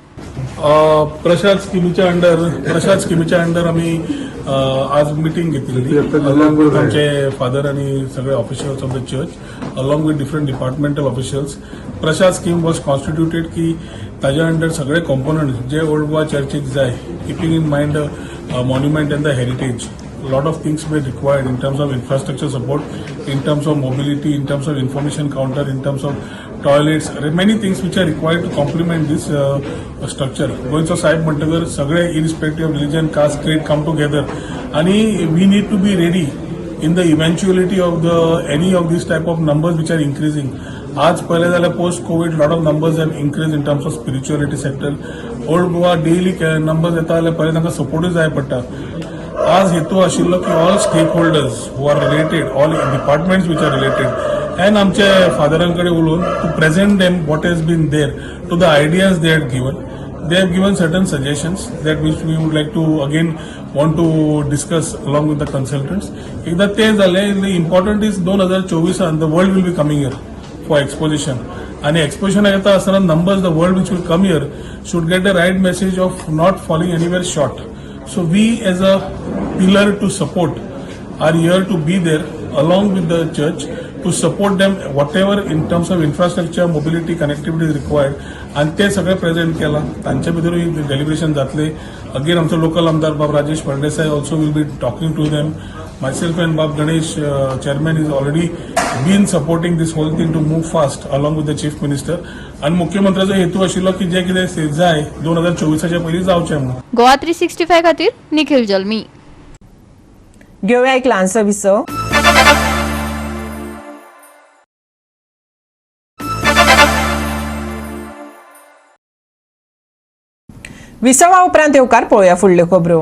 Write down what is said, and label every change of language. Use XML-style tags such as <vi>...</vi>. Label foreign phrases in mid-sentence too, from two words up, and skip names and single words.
<mr>प्रसाद स्किमीच्या अंडर आम्ही आज मिटिंग घेतलेली आमचे फादर आणि सगळे</mr> <en>officials of the church along with different departmental officials. Prasad scheme was constituted</en> <kok>की ताज्या अंडर सगळे कॉम्पोनंट्स जे ओल्ड गोवा चर्चीक जाय</kok> <en>keeping in mind monument and the heritage. lot of things were required in terms of infrastructure support, in terms of mobility, in terms of information counter, in terms of toilets, many things which are required to complement this structure. Goincho Sahib Mantagar, Sagre, irrespective of religion, caste, creed, come together. And we need to be ready in the eventuality of any of these type of numbers which are increasing.</en> <kok>आज पहिले जाल्यार</kok> <en>post covid lot of numbers have increased in terms of spirituality sector.</en> <kok>Old Goa</kok> <en>daily numbers</en> <kok>येता जाल्यार पहिले तांकां सपोर्टूय जाय पडटा. आज हेतू आशिल्लो की</kok> <en>all stake holders who are related, all departments which are related, and</en> <kok>आमचे फादरांकडे उलोवन</kok> <en>to present them what has been there to the ideas they had given. They have given certain suggestions that which we would like to again want to discuss along with the consultants.</en> <mr>एकदा ते झाले,</mr> <en>the important is 2024 and the world will be coming here for exposition. And exposition</en> <kok>येता असताना</kok> <en>numbers, the world which will come here should get the right message of not falling anywhere short. So we as a pillar to support are here to be there along with the church to support them whatever in terms of infrastructure, mobility, connectivity is required.</en> <kok>आणि ते सगळे प्रेझेंट केला. तांच्या भितरूय डेलिब्रेशन जातले.</kok> <en>अगेन</en> <kok>आमचो लोकल आमदार बाब</kok> <en>राजेश फळदेसाय also will be talking to them. Myself and Bob Ganesh, chairman, is already been supporting this whole thing to move fast along with the chief minister.</en> <kok>आणि मुख्यमंत्र्याचो हेतू आशिल्लो की जे कितें जाय 2024च्या पयलीं जावचें म्हणून. गोवा 365 खातीर निखिल जल्मी. घेवया एक ल्हानसो विसो. विसवा उपरांत येवकार पळोवया फुडल्यो खबरो.</kok>